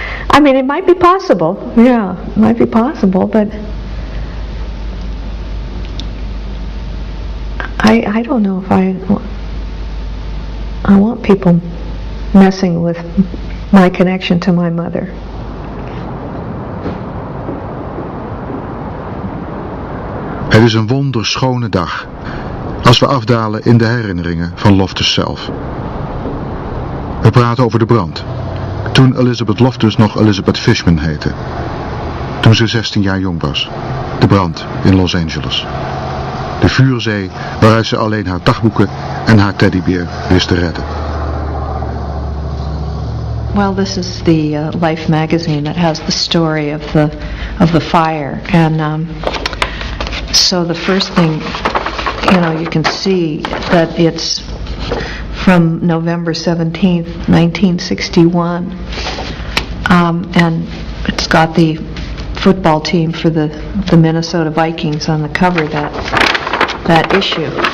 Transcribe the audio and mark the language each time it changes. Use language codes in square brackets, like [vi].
[en] I mean, it might be possible. Yeah, it might be possible, but I don't know if I want people messing with my connection to my mother. [nl] Het is een wonderschone dag als we afdalen in de herinneringen van Loftus zelf. We praten over de brand, toen Elizabeth Loftus nog Elizabeth Fishman heette. Toen ze 16 jaar jong was. De brand in Los Angeles. De vuurzee waaruit ze alleen haar dagboeken en haar teddybeer wist te redden. [en] Well, this is the Life magazine that has the story of the fire, and so the first thing, you can see that it's from November 17th, 1961, and it's got the football team for the Minnesota Vikings on the cover that issue.